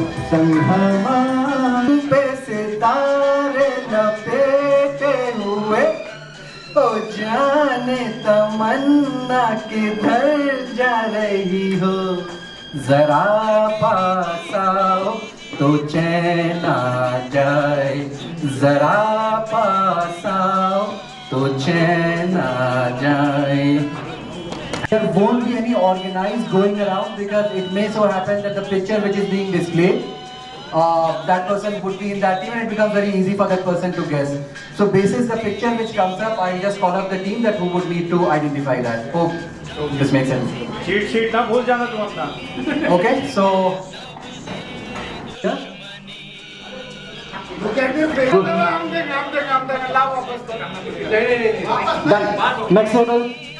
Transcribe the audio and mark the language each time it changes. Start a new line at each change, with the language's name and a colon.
Hindi: संगमा पे सितारे लपेटे हुए ओ जाने तमन्ना किधर जा रही हो जरा पास आओ तो चैन आ जाए जरा पास आओ तो चैन आ जाए।
English: There won't be any organized going around because it may so happen that the picture which is being displayed that person would be in that team, and it becomes very easy for that person to guess. So basis the picture which comes up, I just call up the team that who would need to identify that. Hope this makes sense.
Hindi: Sheet ना भूल जाना तुम अपना.
English: Okay, so done. Next table.